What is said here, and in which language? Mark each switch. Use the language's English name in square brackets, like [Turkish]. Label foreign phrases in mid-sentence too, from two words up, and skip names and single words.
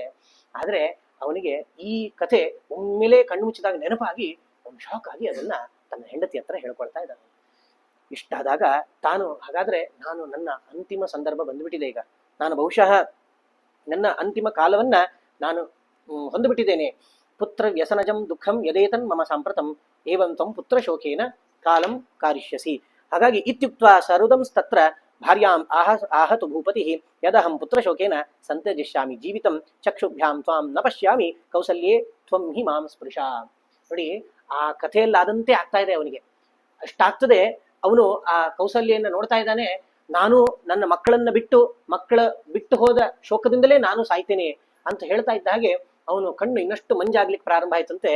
[Kannada] ಆದ್ರೆ ಅವನಿಗೆ ಈ ಕಥೆ ಒಮ್ಮೆಲೆ ಕಣ್ಣು ಮುಚ್ಚಿದಾಗ ನೆನಪಾಗಿ ಒಂದು ಶಾಕ್ ಆಗಿ ಅದನ್ನ ತನ್ನ ಹೆಂಡತಿ ಹತ್ರ ಹೇಳ್ಕೊಳ್ತಾ ಇದ್ದಾನೆ. ಇಷ್ಟಾದಾಗ ಹಾಗಾದ್ರೆ ನನ್ನ ಅಂತಿಮ ಸಂದರ್ಭ ಬಂದ್ಬಿಟ್ಟಿದೆ, ಈಗ ನಾನು ಬಹುಶಃ ನನ್ನ ಅಂತಿಮ ಕಾಲವನ್ನ ನಾನು ಹೊಂದ್ಬಿಟ್ಟಿದ್ದೇನೆ. [Sanskrit] ಪುತ್ರ ವ್ಯಸನಜಂ ದುಃಖಂ ಯದೇತನ್ ಮಮ ಸಾಂಪ್ರತಂ ಏವಂ ತ್ವಂ ಪುತ್ರ ಶೋಕೇನ ಕಾಲಂ ಕಾರಿಷ್ಯಸಿ. ಹಾಗಾಗಿ ಇತ್ಯುಕ್ತ್ವಾ ಸರುದಂಸ್ತತ್ರ ಭಾರ್ಯಾಂ ಆಹತು ಭೂಪತಿ ಯದಹಂ ಪುತ್ರ ಶೋಕೇನ ಸಂತ್ಯಜಿಷ್ಯಾಮಿ ಜೀವಿತಂ ಚಕ್ಷುಭ್ಯಾಂ ತ್ವಾಂ ನ ಪಶ್ಯಾಮಿ ಕೌಸಲ್ಯೇ ತ್ವಂ ಹಿ ಮಾಂ ಸ್ಪೃಶ. [Kannada] ನೋಡಿ, ಆ ಕಥೆಯಲ್ಲಾದಂತೆ ಆಗ್ತಾ ಇದೆ ಅವನಿಗೆ. ಅಷ್ಟಾಗ್ತದೆ, ಅವನು ಆ ಕೌಸಲ್ಯನ್ನ ನೋಡ್ತಾ ಇದ್ದಾನೆ. ನಾನು ನನ್ನ ಮಕ್ಕಳನ್ನ ಬಿಟ್ಟು ಹೋದ ಶೋಕದಿಂದಲೇ ನಾನು ಸಾಯ್ತೇನೆ ಅಂತ ಹೇಳ್ತಾ ಇದ್ದ ಹಾಗೆ ಅವನು ಕಣ್ಣು ಇನ್ನಷ್ಟು ಮಂಜಾಗ್ಲಿಕ್ಕೆ ಪ್ರಾರಂಭ ಆಯ್ತಂತೆ.